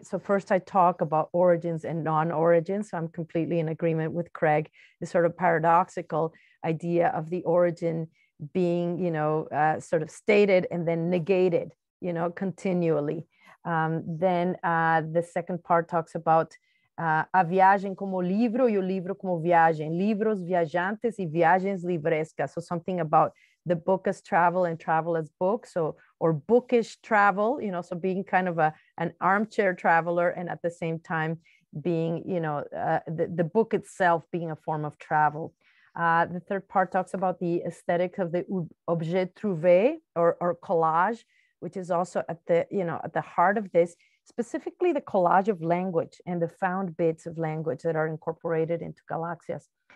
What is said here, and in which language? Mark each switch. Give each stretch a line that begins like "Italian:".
English: So first I talk about origins and non-origins. So I'm completely in agreement with Craig, this sort of paradoxical idea of the origin being, sort of stated and then negated, continually. Then the second part talks about
Portuguese: a viagem como livro e o livro como viagem, livros viajantes e viagens livrescas.
English: So something about the book as travel and travel as book, or bookish travel, so being kind of an armchair traveler, and at the same time being, the book itself being a form of travel. The third part talks about the aesthetics of the objet trouvé or collage, which is also at the heart of this, specifically the collage of language and the found bits of language that are incorporated into Galaxias.